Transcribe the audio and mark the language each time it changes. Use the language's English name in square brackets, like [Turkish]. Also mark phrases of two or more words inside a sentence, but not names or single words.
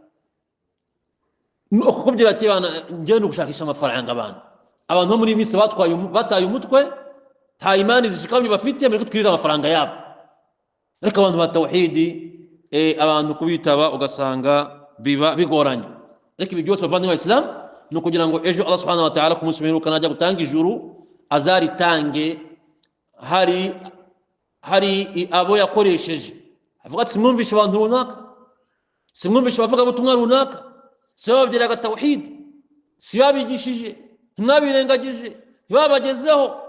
[Kinyarwanda] Nuko kubyira ati bana ngiye no gushakisha amafaranga. Abantu bo muri bise bataye umutwe, nta imani zishikamye bafite, muri twirira amafaranga yabo. Ariko abantu ba tawhidi abantu kubitaba ugasanga biba bigoranye. Ariko ibi byose bavandimwe b'Islam no kugira ngo ejo [Arabic] الله سبحانه وتعالى [Kinyarwanda] ku munsi w'imperuka najya gutanga ijuru azaritange hari abo yakoresheje. Avuga ati simwumvishe abantu runaka, simwumvishe bavuga ubutumwa runaka, sibabyiraga tawhid, sibabigishije, ntimwabirengagije, ntibabagezeho.